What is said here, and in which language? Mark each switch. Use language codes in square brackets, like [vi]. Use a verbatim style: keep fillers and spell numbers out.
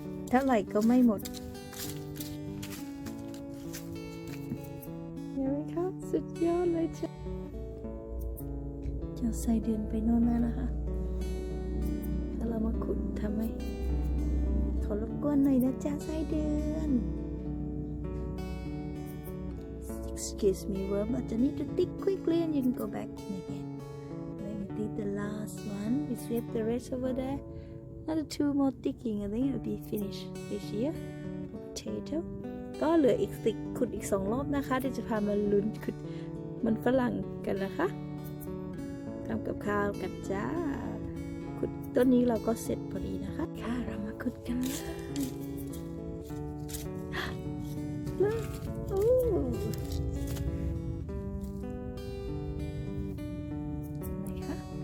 [th] เท่าไหร่ก็ไม่หมดเห็นไหมคะสุดยอดเลยจ้ะเจ้าไส้เดือนไปโน่นแล้วนะคะ เรามาขุดทำไมขอรบกวนหน่อยนะจ๊ะไส้เดือน [en] Excuse me worm I just need to dig quickly and you can go back in again. Let me dig the last one. We sweep the rest over there. Another two more digging I think it'll be finished this year. [th] Potato ก็เหลืออีกสิบขุดอีกสองรอบนะคะเดี๋ยวจะพามาลุ้นขุดมันฝรั่งกันนะคะทำกับข้าวกันจ้าขุดต้นนี้เราก็เสร็จพอดีนะคะค่ะเรามาขุดกันเลยแล้วโอ้ไหนคะ